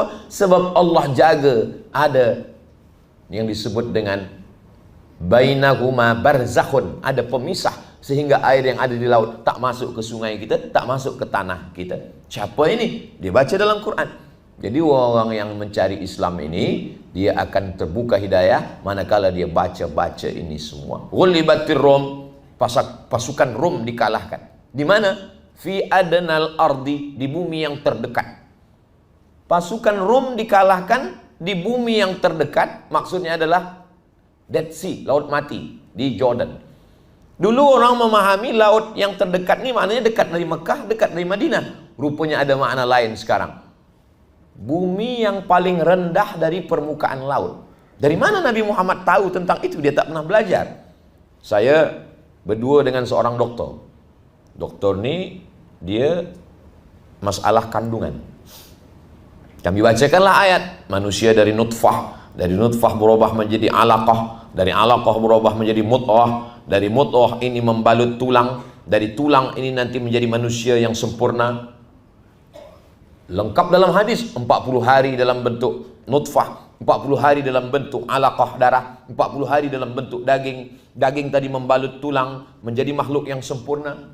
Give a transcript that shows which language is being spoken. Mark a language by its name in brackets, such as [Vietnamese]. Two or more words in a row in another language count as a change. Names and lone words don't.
[Malay] Sebab Allah jaga ada yang disebut dengan [Arabic] بينهما برزخ, [Malay] ada pemisah, sehingga air yang ada di laut tak masuk ke sungai kita, tak masuk ke tanah kita. Siapa ini? Dia baca dalam Quran. Jadi orang yang mencari Islam ini, dia akan terbuka hidayah manakala dia baca-baca ini semua. [Arabic] غلبت الروم, [Malay] pasukan Rum dikalahkan. Di mana? [Arabic] في أدنى الأرض, [Malay] di bumi yang terdekat. Pasukan Rum dikalahkan di bumi yang terdekat, maksudnya adalah Dead Sea, laut mati di Jordan. Dulu orang memahami laut yang terdekat ni maknanya dekat dari Mekah, dekat dari Madinah. Rupanya ada makna lain sekarang. Bumi yang paling rendah dari permukaan laut. Dari mana Nabi Muhammad tahu tentang itu? Dia tak pernah belajar. Saya berdua dengan seorang doktor. Doktor ni dia masalah kandungan. Kami bacakanlah ayat, manusia dari nutfah berubah menjadi alaqah, dari alaqah berubah menjadi mudghah, dari mudghah ini membalut tulang, dari tulang ini nanti menjadi manusia yang sempurna. Lengkap dalam hadis, 40 hari dalam bentuk nutfah, 40 hari dalam bentuk alaqah darah, 40 hari dalam bentuk daging, daging tadi membalut tulang, menjadi makhluk yang sempurna.